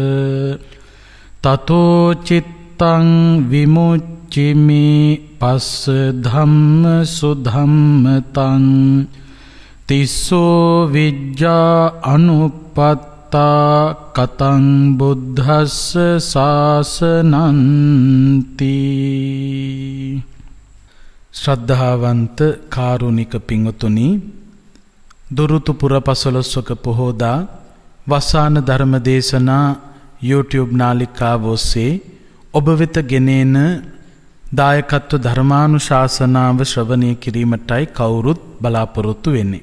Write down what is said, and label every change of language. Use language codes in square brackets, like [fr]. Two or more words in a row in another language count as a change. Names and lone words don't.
[pi] තතෝ චිත්තං විමුච්චිමි පස්ස ධම්ම සුධම්මතං තිස්සෝ විජ්ජා අනුපත්තා කතං බුද්ධස්ස ශාසනන්ති. [si] ශ්‍රද්ධාවන්ත කාරුණික පින්වතුනි, දුරුතු පුර පසළොස්වක පොහෝදා වසාන ධර්ම දේශනා YouTube නාලිකාව ඔස්සේ ඔබ වෙත ගෙනෙන දායකත්ව ධර්මානුශාසනාව ශ්‍රවණය කිරීමටයි කවුරුත් බලාපොරොත්තු වෙන්නේ.